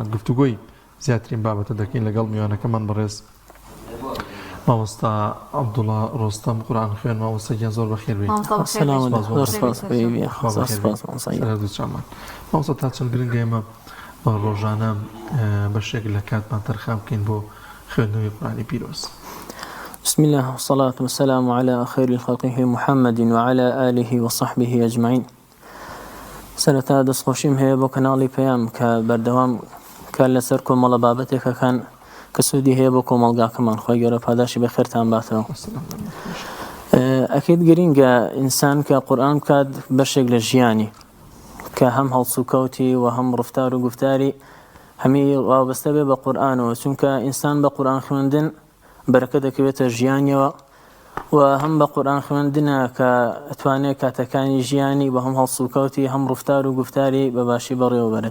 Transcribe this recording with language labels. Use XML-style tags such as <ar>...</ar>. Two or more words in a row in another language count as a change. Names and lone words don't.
<ckb>گفتوگۆی زیاترین بابەتە دەکەین لەگەڵ میوانەکەمان بەڕێز مامۆستا عەبدوڵڵا ڕۆستەم قورئان خوێن. مامۆستایان زۆر بەخێر بێت. مامۆستا تا چەند گرنگە ئێمە ڕۆژانە بەشێک لە کاتمان تەرخان بکەین بۆ خوێندنەوەی قورئانی پیرۆز.</ckb> <ar>بسم الله والصلاة والسلام على خير خلقه محمد وعلى آله وصحبه أجمعين.</ar> <ckb>سەرەتا دەستخۆشیم هەیە بۆ کەناڵی پەیام کە بەردەوام کار لەسەر کۆمەڵە بابەتێکە کە سوودی هەیە بۆ کۆمەڵگاکەمان. خۆی گەورە پاداشی بەخێرتان باتەوە. ئەکید گرینگە ئینسان کە قورئان بکات بەشێک لە ژیانی کە هەم هەڵسوکەوتی و هەم ڕفتار و گفتاری هەمی وابەستە بێ بە قورئانەوە، چونکە ئینسان بە قورئان خوێندن بەرەکە دەکەوێتە ژیانیەوە و هەم بە قورئان خوێندنە کە ئەتوانێت کاتەکانی ژیانی بە هەم هەڵسوکەوتی هەم ڕفتار و گفتاری بە باشی بەڕێوە بەرێت.</ckb>